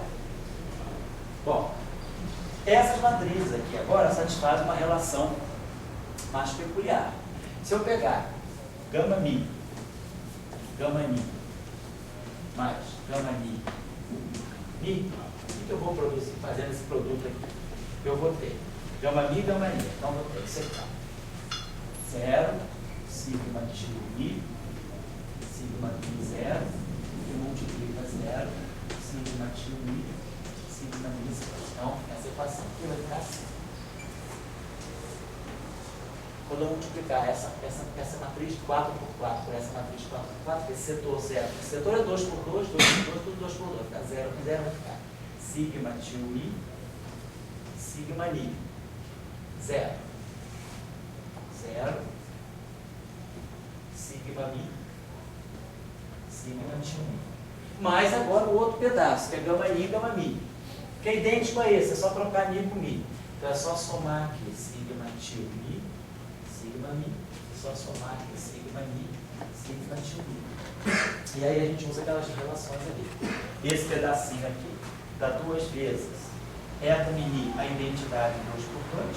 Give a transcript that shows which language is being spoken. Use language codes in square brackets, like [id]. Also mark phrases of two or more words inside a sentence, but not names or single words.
[pt] Bom, essas matrizes aqui agora satisfazem uma relação mais peculiar. Se eu pegar gama mi mais gama mi, o que eu vou produzir fazendo esse produto aqui? Eu vou ter Gama mi, gama i. Então vou ter que secar. 0, sigma tio i, sigma i 0, que multiplica 0, sigma tio i, sigma i 0. Então, essa equação aqui vai ficar assim. Quando eu multiplicar essa matriz 4 por 4 por essa matriz 4 por 4, esse setor 0. Esse setor é 2 por 2, 2 por 2, tudo 2 por 2. Vai ficar 0 por 0, vai ficar sigma tio i, sigma i. 0. 0. Sigma mi, sigma tio i. Mais agora o outro pedaço, que é gama i e gama mi. Que é idêntico a esse, é só trocar mi por mi. Então é só somar aqui sigma tio mi, sigma mi, só somar aqui sigma mi, sigma tio mi. E aí a gente usa aquelas relações ali. Esse pedacinho aqui dá 2 vezes eta mini, a identidade 2 por 2.